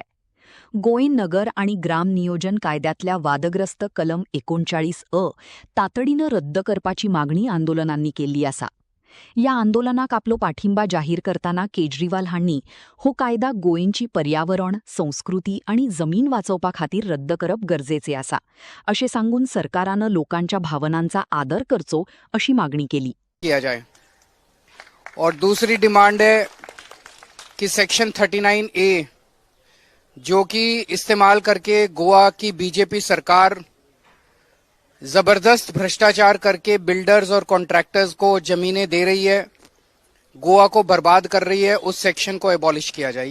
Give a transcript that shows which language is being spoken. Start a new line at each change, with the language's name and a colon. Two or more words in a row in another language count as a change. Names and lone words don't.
Konkani: गोंय नगर आणि ग्राम नियोजन कायद्यातल्या वादग्रस्त कलम 39(अ) तातडीनं रद्द करपाची मागणी आंदोलनांनी केल्ली आसा. या आंदोलनाक आपलो पाठिंबा जाहीर करताना केजरीवाल हांणी हो कायदा गोंयची पर्यावरण, संस्कृती आणि जमीन वाचोवपा खातीर रद्द करप गरजेचे आसा अशें सांगून सरकारानं लोकांच्या भावनांचा आदर करचो अशी मागणी केली.
Hindi: किया जाए. और दूसरी डिमांड है कि सेक्शन 39(a) जो कि इस्तेमाल करके गोवा की बीजेपी सरकार जबरदस्त भ्रष्टाचार करके बिल्डर्स और कॉन्ट्रैक्टर्स को जमीनें दे रही है, गोवा को बर्बाद कर रही है, उस सेक्शन को एबॉलिश किया जाए.